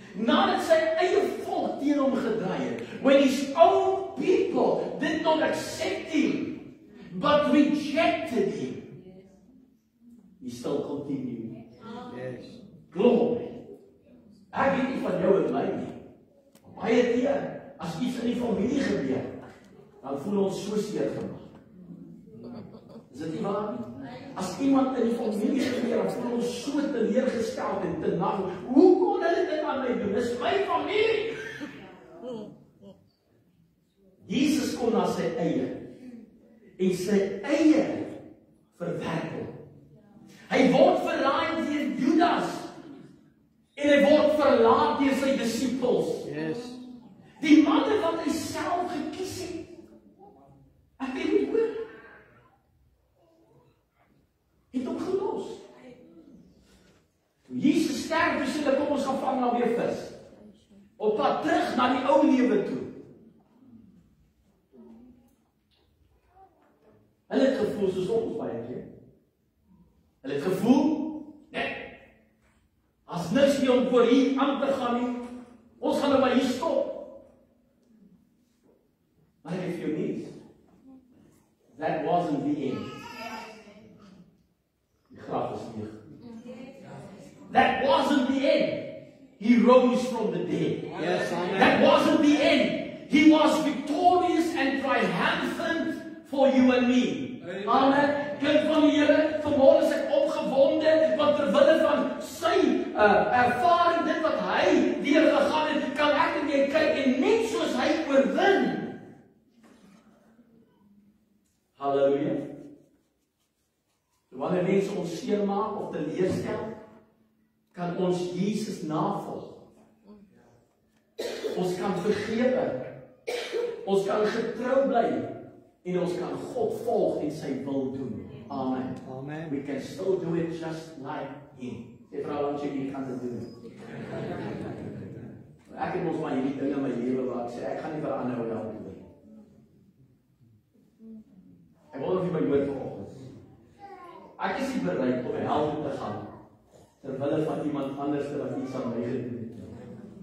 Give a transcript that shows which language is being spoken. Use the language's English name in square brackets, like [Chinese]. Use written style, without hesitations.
[Afrikaans] Nadat sy eie volk teen hom gedraai het, [English] when his own people did not accept him, but rejected him, he still continued. Yes. Glory. [Afrikaans] Ek weet nie van jou en my nie. Baie keer, as iets in die familie gebeur, dan voel ons so seer gemaak. Is dit nie waar nie? As iemand in die familie gebeur, dan voel ons so teleurgesteld en te nag. Hoe kon hulle dit aan my doen? Dis my familie. Jesus kom na sy eie en sy eie verwerp hom. Hy word verraai deur Judas en hy word verlaat deur sy disippels. [English] Yes. [Afrikaans] Die manne wat hy self gekies het. Ek weet nie hoe. Het hom gelos. Toe Jesus sterf, sê hulle kom ons gaan vang nou weer vis. Op pad terug na die ou lewe toe. Hulle het gevoel soos ons baie keer. Hulle het gevoel, net, as niks meer om voor hier aan te gaan nie, ons gaan nou maar hier stop. Maar ek het vir jou nuus. [English] That wasn't the end. [Afrikaans] Die graf is leeg. [English] That wasn't the end. He rose from the dead. Yes, amen. That wasn't the end. He was victorious and triumphant for you and me. Amen. [Afrikaans] Kind van die Here, vanmôre is ek opgewonde, want terwille van sy ervaring, dit wat hy deurgegaan het, kan ek en jy kyk en net soos hy oorwin. Halleluja. Wanneer mense ons seermaak of teleurstel, kan ons Jesus navolg. Ons kan vergewe. Ons kan getrou bly en ons kan God volg en sy wil doen. Amen. Amen. [English] We can still do it just like him. [Afrikaans] Sê vrou langs jy kan dit doen. Ek het mos maar hierdie dinge in my lewe waar ek sê ek gaan nie verander hoe help nie. Ek wil of jy my hoor vanoggend. Ek is nie bereid om help te gaan terwille van iemand anders wat iets aan my gedoen het.